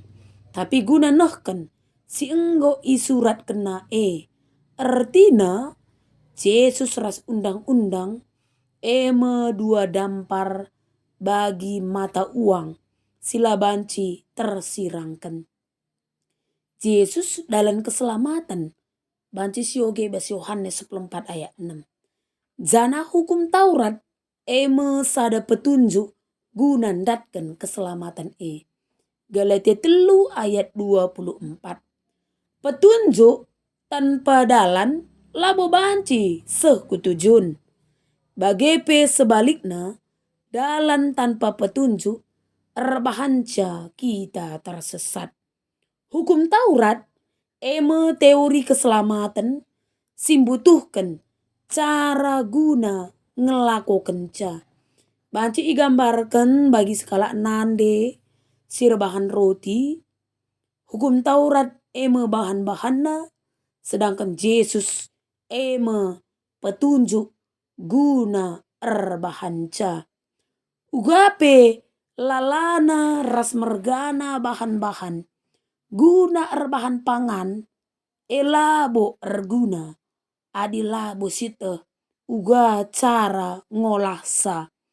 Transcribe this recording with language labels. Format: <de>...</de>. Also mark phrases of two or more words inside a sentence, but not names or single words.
<btx>Tapi guna nehken si enggo isurat kena artina Yesus ras undang-undang eme dua dampar bagi mata uang sila banci tersirangkan. Yesus dalam keselamatan banci sioge bas Yohanes 14 ayat 6. Jana hukum Taurat eme sada petunjuk guna ndatkan keselamatan Galatia 3 ayat 24. Petunjuk tanpa dalan labo banci sekutujun. Bagepe sebaliknya dalan tanpa petunjuk erbahanca kita tersesat. Hukum Taurat eme teori keselamatan simbutuhkan cara guna ngelakukan ca. Banci igambarkan bagi skala nande sir bahan roti. Hukum Taurat eme bahan-bahanna sedangkan Yesus eme petunjuk guna erbahanca. Ugape lalana ras mergana bahan-bahan guna erbahan pangan elabo erguna adilabo site uga cara ngolah sa.</btx>